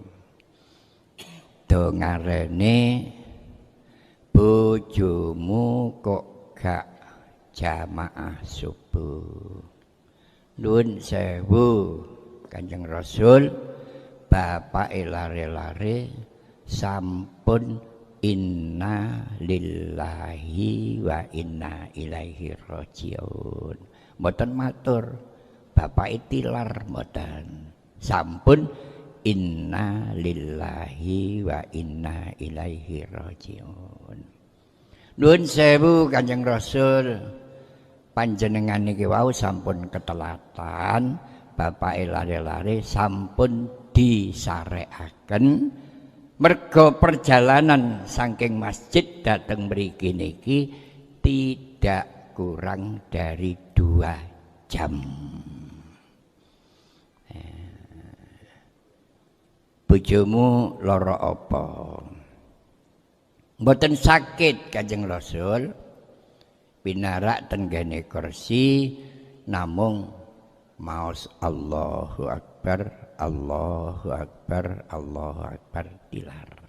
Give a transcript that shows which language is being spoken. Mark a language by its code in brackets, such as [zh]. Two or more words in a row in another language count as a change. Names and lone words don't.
[jv] Do ngarene bojomu kok gak jamaah subuh. Nuwun sewu Kanjeng Rasul, bapake lare-lare sampun [ar] إنا لله وإنا إليه راجعون. [jv] Mboten matur bapake tilar mboten. Sampun [ar] إنا لله وإنا إليه راجعون. [jv] Nuwun sewu Kanjeng Rasul, panjenengan niki wau sampun ketelatan, bapake lare-lare sampun disarekaken merga perjalanan saking masjid dateng mriki niki [id] tidak kurang dari [jv] 2 jam. Bojomu lara apa? Mboten sakit Kanjeng Rasul, pinarak tenggene kursi namung maos [ar] الله أكبر، الله أكبر، الله أكبر [jv] tilar.